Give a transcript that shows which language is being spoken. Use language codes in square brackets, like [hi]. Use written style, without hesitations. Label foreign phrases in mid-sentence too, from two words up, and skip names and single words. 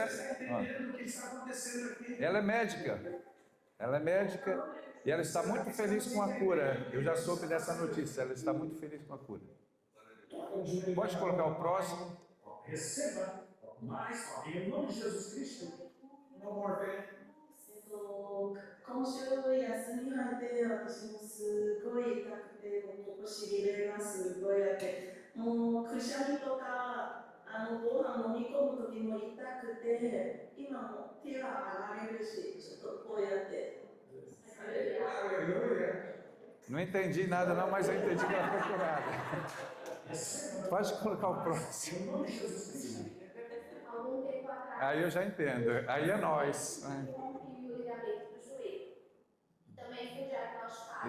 [pt] Entendendo o que está acontecendo aqui. ela é médica. Ela é médica e ela está muito feliz com a cura. Eu já soube dessa notícia. Ela está muito feliz com a cura. Pode colocar o próximo. Receba mais, em nome de Jesus Cristo. [en] No more pain. [ja] 今週休み入って私もすごい痛くてもうしびれがすごいあってもうくしゃみとかご飯飲み込む時も痛くて今も手が上がれるしちょっとこうやって [pt] Aleluia. Não entendi nada não, mas eu entendi que ela foi curada. Pode colocar o próximo. Em nome de Jesus Cristo. Algum tempo atrás, Aí eu já entendo. Aí é nós. rompi o ligamento do joelho. Também fui diagnosticada.